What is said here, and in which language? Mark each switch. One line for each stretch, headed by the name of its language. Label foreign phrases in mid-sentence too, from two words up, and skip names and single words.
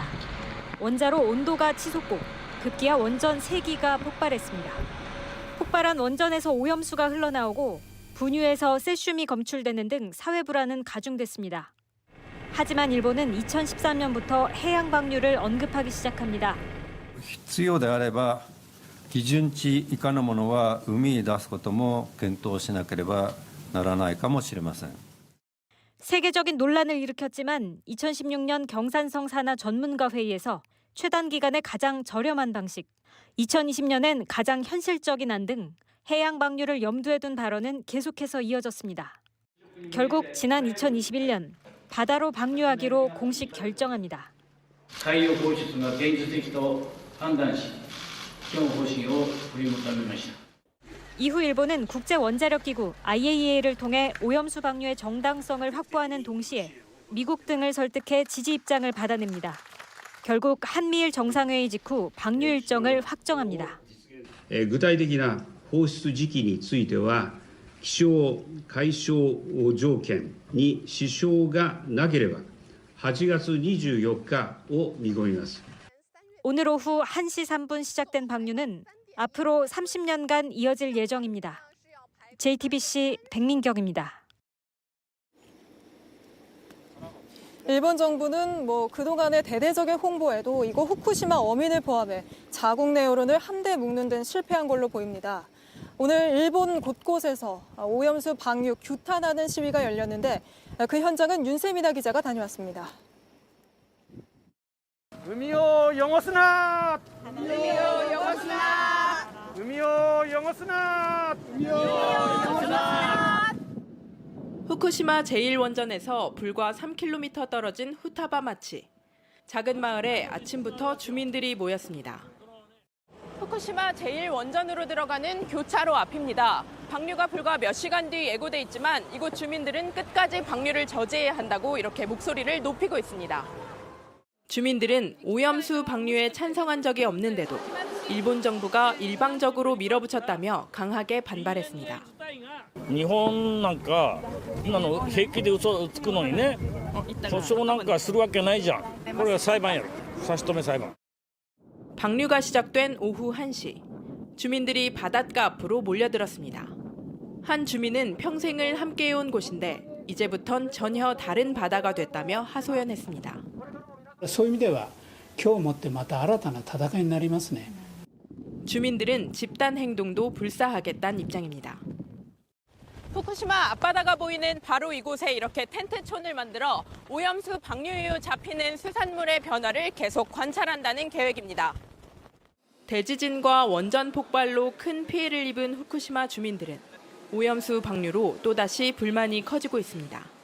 Korean: 원자로 온도가 치솟고 급기야 원전 3기가 폭발했습니다. 폭발한 원전에서 오염수가 흘러나오고 분유에서 세슘이 검출되는 등 사회 불안은 가중됐습니다. 하지만 일본은 2013년부터 해양 방류를 언급하기 시작합니다.
Japanese: 必要であれば基準値以下のものは海に出すことも検討しなければならないかもしれません。
Korean: 세계적인 논란을 일으켰지만 2016년 경산성 산하 전문가 회의에서 최단 기간에 가장 저렴한 방식, 2020년엔 가장 현실적인 안 등 해양 방류를 염두에 둔 발언은 계속해서 이어졌습니다. 결국 지난 2021년 바다로 방류하기로 공식 결정합니다.
Japanese: 海洋放出が現実的と判断し、基本方針を取りまとめました。
Korean: 이후 일본은 국제원자력기구 IAEA를 통해 오염수 방류의 정당성을 확보하는 동시에 미국 등을 설득해 지지 입장을 받아냅니다. 결국 한미일 정상회의 직후 방류 일정을 확정합니다.
Japanese: 具体的な放出時期については気象・海象条件に支障がなければ8月24日を見込みます。
Korean: 오늘 오후 1시 3분 시작된 방류는 앞으로 30년간 이어질 예정입니다. JTBC 백민경입니다. 일본 정부는 그동안의 대대적인 홍보에도 이거 후쿠시마 어민을 포함해 자국 내 여론을 한데 묶는 데는 실패한 걸로 보입니다. 오늘 일본 곳곳에서 오염수 방류 규탄하는 시위가 열렸는데 그 현장은 윤세미나 기자가 다녀왔습니다.
Japanese: 海を汚すな! 海を汚すな! 海を汚すな! 海を汚すな!
Korean: 후쿠시마 제1원전에서 불과 3km 떨어진 후타바마치. 작은 마을에 아침부터 주민들이 모였습니다. 후쿠시마 제1원전으로 들어가는 교차로 앞입니다. 방류가 불과 몇 시간 뒤 예고돼 있지만 이곳 주민들은 끝까지 방류를 저지해야 한다고 이렇게 목소리를 높이고 있습니다. 주민들은 오염수 방류에 찬성한 적이 없는데도 일본 정부가 일방적으로 밀어붙였다며 강하게 반발했습니다.
Japanese: 日本なんか今の平気で嘘をつくのにね、訴訟なんかするわけないじゃん。これは裁判やろ。差し止め裁判.
Korean: 방류가 시작된 오후 1시. 주민들이 바닷가 앞으로 몰려들었습니다. 한 주민은 평생을 함께해온 곳인데 이제부턴 전혀 다른 바다가 됐다며 하소연했습니다.
Japanese: そういう意味では今日もってまた新たな戦いになりますね.
Korean: 주민들은 집단 행동도 불사하겠다는 입장입니다. 후쿠시마 앞바다가 보이는 바로 이곳에 이렇게 텐트촌을 만들어 오염수 방류 이후 잡히는 수산물의 변화를 계속 관찰한다는 계획입니다. 대지진과 원전 폭발로 큰 피해를 입은 후쿠시마 주민들은 오염수 방류로 또다시 불만이 커지고 있습니다.